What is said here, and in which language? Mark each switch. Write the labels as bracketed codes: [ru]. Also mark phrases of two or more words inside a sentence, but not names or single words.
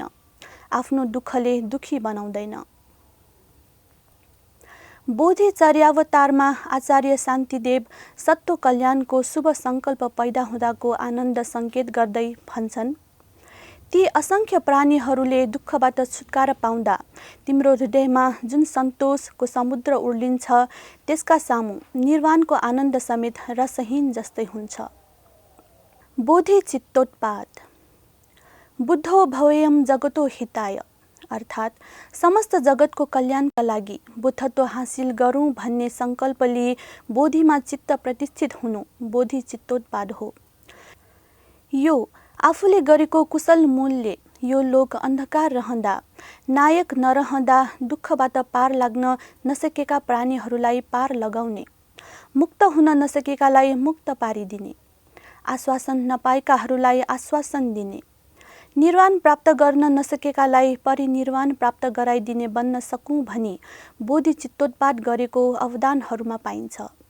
[ne] आफ्नो दुःखले दुःखी बनाउँदैन। बोधिचर्यावतारमा आचार्य शान्तिदेव सत्व कल्याणको शुभ सङ्कल्प पैदा हुँदाको आनन्द सङ्केत गर्दै भन्छन्, ती असङ्ख्य प्राणीहरूले दुःखबाट छुटकारा पाउँदा तिम्रो हृदयमा जुन सन्तोषको समुद्र उर्लिन्छ त्यसका सामु निर्वाणको आनन्द समेत रसहीन जस्तै हुन्छ। बोधि चित्तोत्पाद। [sa] बुद्धो भवेयम जगतो हिताय [ne] अर्थात् समस्त जगतको कल्याणका लागि बुद्धत्व हासिल गरौँ भन्ने सङ्कल्प लिए बोधिमा चित्त प्रतिष्ठित हुनु बोधि चित्तोत्पाद हो। यो आफूले गरेको कुशल मूलले यो लोक अन्धकार रहँदा, नायक नरहँदा दुःखबाट पार लाग्न नसकेका प्राणीहरूलाई पार लगाउने, मुक्त हुन नसकेकालाई मुक्त पारिदिने, आश्वासन नपाएकाहरूलाई आश्वासन दिने, निर्वाण प्राप्त गर्न नसकेकालाई परिनिर्वाण प्राप्त गराइदिने बन्न सकूँ भनी बोधि चित्तोत्पाद गरेको अवदानहरूमा पाइन्छ।